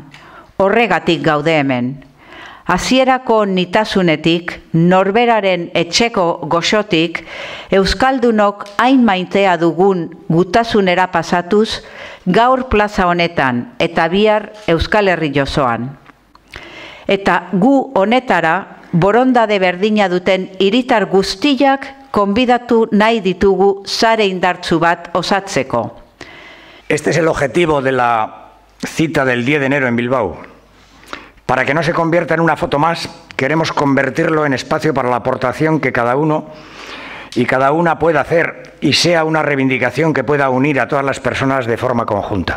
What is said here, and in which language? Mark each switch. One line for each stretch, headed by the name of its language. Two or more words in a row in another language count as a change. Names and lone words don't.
Basque: Horregatik gaude hemen. Hasierako nitasunetik, norberaren etxeko goxotik, euskaldunok hain maitea dugun gutasunera pasatuz, gaur plaza honetan eta bihar Euskal Herri osoan. Eta gu honetara, borondade berdina duten hiritar guztiak konbidatu nahi ditugu sare indartsu bat osatzeko.
Spanish: Este es el objetivo de la cita del 10 de enero en Bilbao. Para que no se convierta en una foto más, queremos convertirlo en espacio para la aportación que cada uno y cada una pueda hacer y sea una reivindicación que pueda unir a todas las personas de forma conjunta.